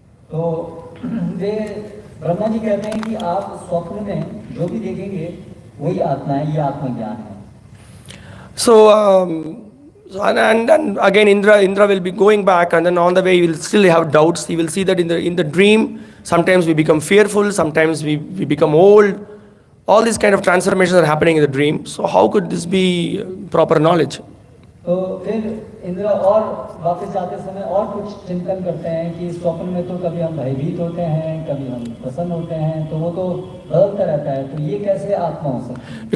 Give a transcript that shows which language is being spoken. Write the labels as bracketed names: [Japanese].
[Hindi] तो वे ब्रह्मा जी कहते हैं कि आप स्वप्न में जो भी देखेंगे वही आत्मा है, ये आत्मज्ञान है. [English] So and again Indra will be going back, and then on the way he will still have doubts. He will see that in the dream sometimes we become fearful, sometimes we become old. All these kind of transformations are happening in the dream. So how could this be proper knowledge? [Hindi] तो फिर इंद्र और वापस जाते समय और कुछ चिंतन करते हैं कि स्वप्न में तो कभी हम भयभीत होते हैं, कभी हम प्रसन्न होते हैं, तो वो तो बदलता रहता है, तो ये कैसे आत्मा हो सकती है?